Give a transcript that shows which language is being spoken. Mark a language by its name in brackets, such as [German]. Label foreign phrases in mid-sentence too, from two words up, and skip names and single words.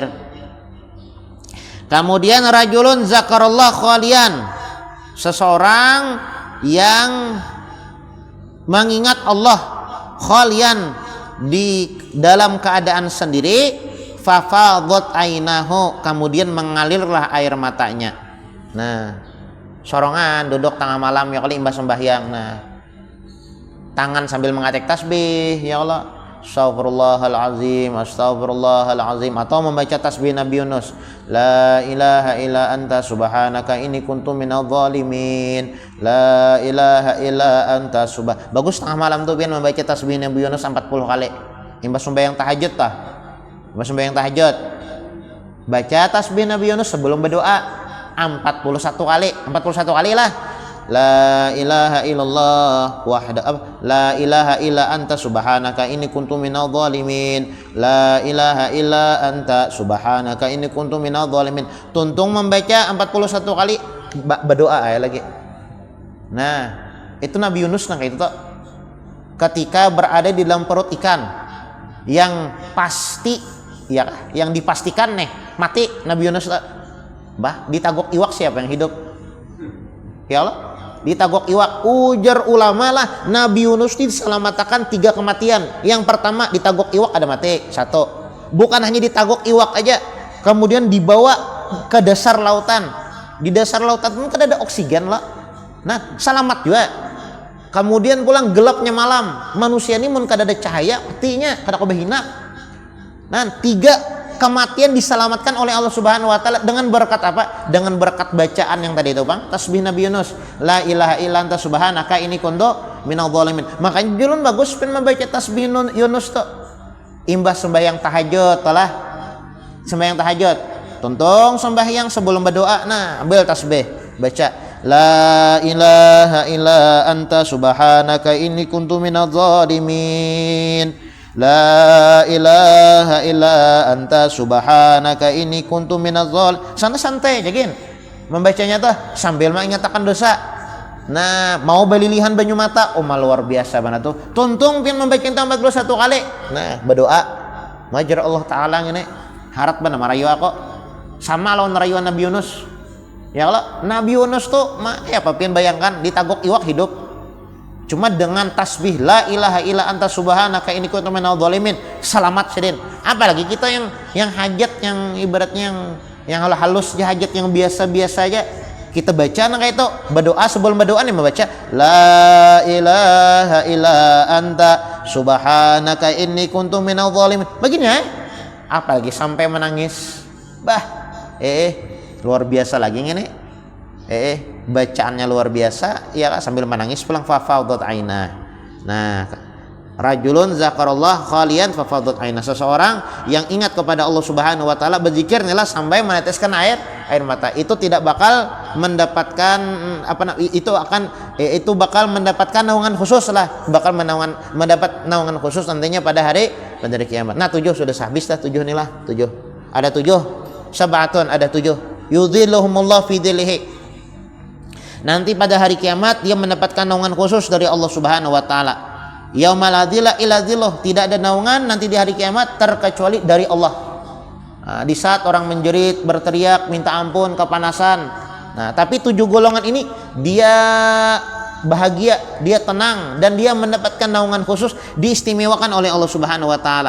[Indonesian] Kemudian [Arabic] رجل ذكر الله خاليا, [Indonesian] seseorang yang mengingat Allah khalian di dalam keadaan sendiri, [Arabic] ففاضت عيناه, [Indonesian] kemudian mengalirlah air matanya. [Banjar] Nah, sorongan duduk tengah malam ya kali imbas sembahyang. Nah, tangan sambil mengatek tasbih [Arabic] يا الله, أستغفر الله العظيم، أستغفر الله العظيم, [Banjar] atau membaca tasbih Nabi Yunus, [Arabic] لا إله إلا أنت سبحانك إني كنت من الظالمين، لا إله إلا أنت [Banjar] bagus tengah malam tuh pian membaca tasbih Nabi Yunus 40 kali imbas sembahyang tahajud tah. Imbas sembahyang tahajud baca tasbih Nabi Yunus sebelum berdoa 41 kali lah. [Arabic] لا إله إلا الله لا إله إلا أنت سبحانك إني كنت من الظالمين، لا إله إلا أنت سبحانك إني كنت من الظالمين. [Banjar] Tuntung membaca 41 kali berdoa lagi. Nah, itu Nabi Yunus kayak itu toh. [Indonesian] Ketika berada di dalam perut ikan yang pasti ya, yang dipastikan nih mati Nabi Yunus bah [Banjar] ditagok iwak [Indonesian] siapa yang hidup? [Arabic] يا الله, [Banjar] ditagok iwak. Ujar ulama lah, Nabi Yunus diselamatkan 3 kematian. Yang pertama ditagok iwak ada mati, 1. Bukan hanya ditagok iwak aja, kemudian dibawa ke dasar lautan. [Indonesian] Di dasar lautan itu kan ada oksigen lah. Nah, selamat juga. [Banjar] Kemudian pulang gelapnya malam, manusia ini mun kada ada cahaya matinya kada kebahina. [Indonesian] Nah, 3 kematian diselamatkan oleh Allah [Arabic] سبحانه وتعالى [Indonesian] dengan berkat apa? Dengan berkat bacaan yang tadi itu, Bang. Tasbih Nabi Yunus, [Arabic] لا إله إلا أنت سبحانك إني كنت من الظالمين. [Banjar] Makanya julun bagus pun membaca tasbih Yunus tuh. Imbah sembahyang tahajud lah. Sembahyang tahajud. Tuntung sembahyang sebelum berdoa, nah ambil tasbih, baca [Arabic] لا إله إلا أنت سبحانك إني كنت من الظالمين. لا إله إلا أنت سبحانك إني كنت من الظالمين. [Banjar] Santai-santai jagin membacanya tuh sambil mengingatkan dosa. Nah, mau balilihan banyu mata, luar biasa banget tuh. Tuntung pian membaca 41 kali. Nah, berdoa majar Allah taala ngene. Harap bener marayu aku. Sama lawan rayuan Nabi Yunus. [Arabic] يا الله, [Banjar] Nabi Yunus tuh ya apa pian bayangkan ditagok iwak hidup. Cuma dengan tasbih [Arabic] لا إله إلا أنت سبحانك إني كنت من الظالمين [Banjar] selamat sedin. [Indonesian] Apalagi kita yang hajat, yang ibaratnya yang halus hajat yang biasa-biasa aja kita baca kayak itu. Berdoa sebelum berdoa nih membaca [Arabic] لا إله إلا أنت سبحانك إني كنت من الظالمين. [Indonesian] Begini ya. Apalagi sampai menangis. Luar biasa lagi ini. Bacaannya luar biasa ya sambil menangis pulang [Arabic] ففاضت عينا. [Indonesian] Nah, [Arabic] رجل ذكر الله خاليا ففاضت عينا, [Indonesian] seseorang yang ingat kepada Allah [Arabic] سبحانه وتعالى [Indonesian] berzikir inilah sampai meneteskan air mata. Itu tidak bakal mendapatkan itu bakal mendapatkan naungan khusus lah, bakal mendapat naungan khusus nantinya pada hari kiamat. Nah, 7 sudah habis dah, 7 inilah 7. Ada 7 sabatun, ada 7 [Arabic] يظلهم الله في ظله. [Indonesian] Nanti pada hari kiamat dia mendapatkan naungan khusus dari Allah [Arabic] سبحانه وتعالى. يوم لا ظل إلا ظله, [Indonesian] tidak ada naungan nanti di hari kiamat terkecuali dari Allah. Nah, di saat orang menjerit, berteriak, minta ampun, kepanasan. Nah, tapi 7 golongan ini dia bahagia, dia tenang dan dia mendapatkan naungan khusus, diistimewakan oleh Allah [Arabic] سبحانه وتعالى.